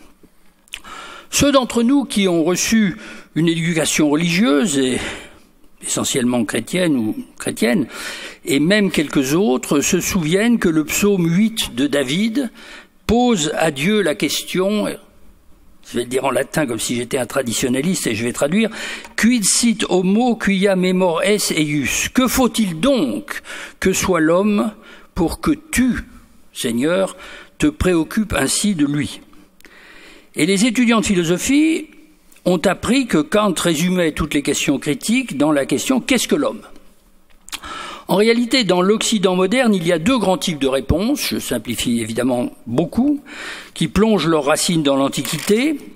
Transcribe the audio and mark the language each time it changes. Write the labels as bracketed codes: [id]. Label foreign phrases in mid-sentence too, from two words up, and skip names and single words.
[fr] Ceux d'entre nous qui ont reçu une éducation religieuse, et essentiellement chrétienne, et même quelques autres, se souviennent que le psaume 8 de David pose à Dieu la question, je vais le dire en latin comme si j'étais un traditionnaliste et je vais traduire, [la] quid sit homo quia memor es eius? [fr] Que faut-il donc que soit l'homme pour que tu, Seigneur, te préoccupes ainsi de lui? Et les étudiants de philosophie ont appris que Kant résumait toutes les questions critiques dans la question « Qu'est-ce que l'homme ?» En réalité, dans l'Occident moderne, il y a deux grands types de réponses, je simplifie évidemment beaucoup, qui plongent leurs racines dans l'Antiquité,